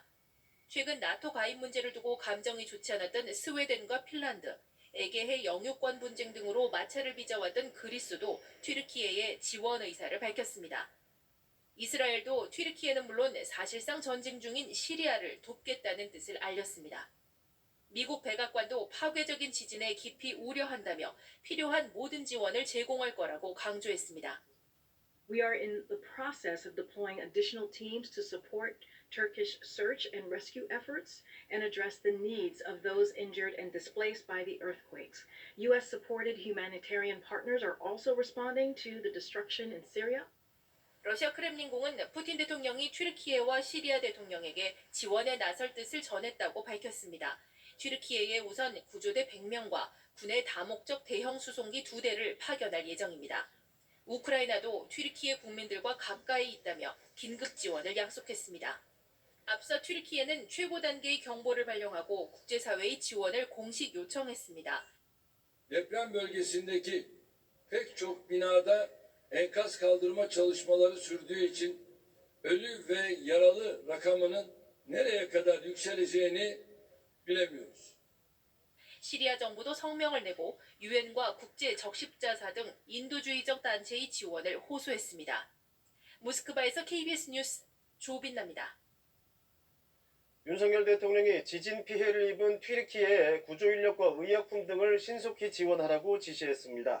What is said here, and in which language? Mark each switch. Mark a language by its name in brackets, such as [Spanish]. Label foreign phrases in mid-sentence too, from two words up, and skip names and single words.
[Korean] 최근 나토 가입 문제를 두고 감정이 좋지 않았던 스웨덴과 핀란드, 에게해 영유권 분쟁 등으로 마찰을 빚어왔던 그리스도 튀르키예에 지원 의사를 밝혔습니다. 이스라엘도 튀르키예는 물론 사실상 전쟁 중인 시리아를 돕겠다는 뜻을 알렸습니다. 미국 백악관도 파괴적인 지진에 깊이 우려한다며 필요한 모든 지원을 제공할 거라고 강조했습니다. [English] We are in the process of deploying additional teams to support Turkish search and rescue efforts and address the needs of those injured and displaced by the earthquakes. U.S.-supported humanitarian partners are also responding to the destruction in Syria. [Korean] 러시아 크렘린궁은 푸틴 대통령이 튀르키예와 시리아 대통령에게 지원에 나설 뜻을 전했다고 밝혔습니다. 튀르키예에 우선 구조대 100명과 군의 다목적 대형 수송기 2대를 파견할 예정입니다. 우크라이나도 튀르키예 국민들과 가까이 있다며 긴급 지원을 약속했습니다. 앞서 튀르키예는 최고 단계의 경보를 발령하고 국제사회의 지원을 공식 요청했습니다. [Turkish] Deprem bölgesindeki pek çok binada enkaz kaldırma çalışmaları sürdüğü için ölü ve yaralı rakamının nereye kadar yükseleceğini bilemiyoruz. [Korean] 시리아 정부도 성명을 내고 유엔과 국제 적십자사 등 인도주의적 단체의 지원을 호소했습니다. 모스크바에서 KBS 뉴스 조빈나입니다. 윤석열 대통령이 지진 피해를 입은 튀르키예에 구조인력과 의약품 등을 신속히 지원하라고 지시했습니다.